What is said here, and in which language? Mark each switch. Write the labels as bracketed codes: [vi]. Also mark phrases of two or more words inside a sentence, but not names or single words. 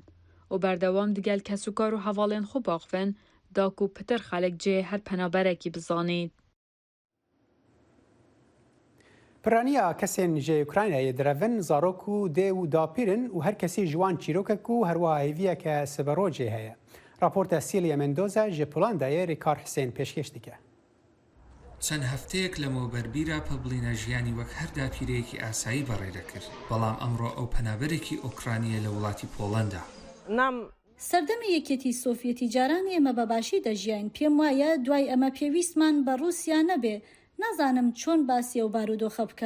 [ku] û berdewam digel kesûkar û hevalên xwe baxivin da ku pitir xelek cihê her penaberekî bizanît. Piraniya kesên ji Ukraynayê direvin zarok û dê û dapîrin û her kesî ji wan çîrokek û herwiha hêviyeke siberocê heye. Raporta Celia Mendoza ji Polandayê Rîkar Hüseyn pêşkêş dike. [ckb] چەند هەفتەیەک لەمەوبەربیرە پەبڵینە ژیانی وەک هەر داپیرەیەکی ئاسایی بەڕێدەکرد بەڵام ئەمڕۆ ئەو پەنابەرێکی ئۆکرانیە لە وڵاتی پۆڵەندا. سەردەمی یەکێتی سۆڤیەتی جاران ئێمە بەباشی دەژیاین. پێم وایە دوای ئەمە پێویستمان بە ڕووسیا نەبێ. نازانم چۆن باسی ئەو بارودۆخە بکەم.